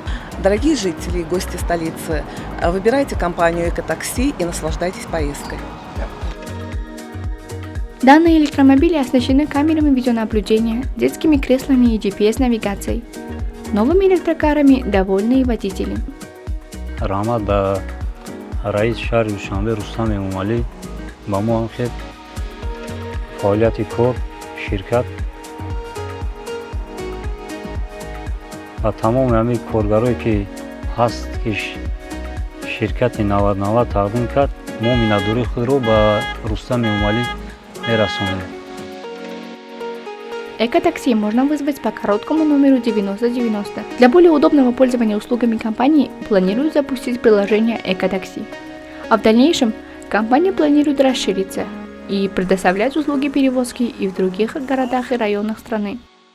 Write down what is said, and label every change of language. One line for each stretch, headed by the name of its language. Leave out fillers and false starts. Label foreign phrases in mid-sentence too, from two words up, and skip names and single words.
Russian: Дорогие жители и гости столицы, выбирайте компанию «Экотакси» и наслаждайтесь поездкой. Данные электромобили оснащены камерами видеонаблюдения, детскими креслами и GPS-навигацией. Новыми электрокарами довольны и водители.
Tajik: Рахмат ба раис шаҳри Душанбе Рустам Эмомалӣ ба мо ҳам хеле фаъолияти кор, ширкат ва тамоми ҳамаи коргарое ки ҳаст ки ширкати 90 тақдим кард, мо миннатдории худро ба Рустам Эмомалӣ мерасонем.
Russian: Экотакси можно вызвать по короткому номеру 9090. Для более удобного пользования услугами компании планируют запустить приложение Экотакси. А в дальнейшем компания планирует расшириться и предоставлять услуги перевозки и в других городах и районах страны.